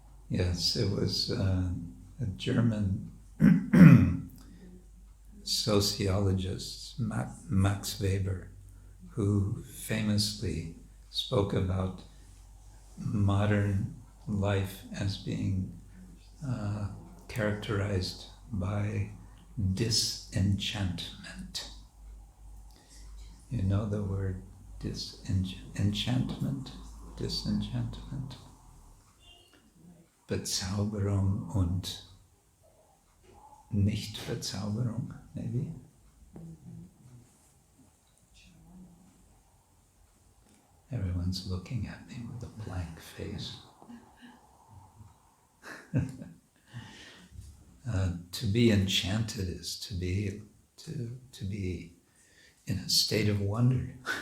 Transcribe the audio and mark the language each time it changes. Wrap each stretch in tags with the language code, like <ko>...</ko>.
<en>Yes, it was a German sociologist, Max Weber, who famously spoke about modern life as being characterized by disenchantment. You know the word disenchantment? Disenchantment.</en> <de>Bezauberung und Nicht-Bezauberung, maybe?</de> <en>Everyone's looking at me with a blank face. To be enchanted is to be in a state of wonder.</en>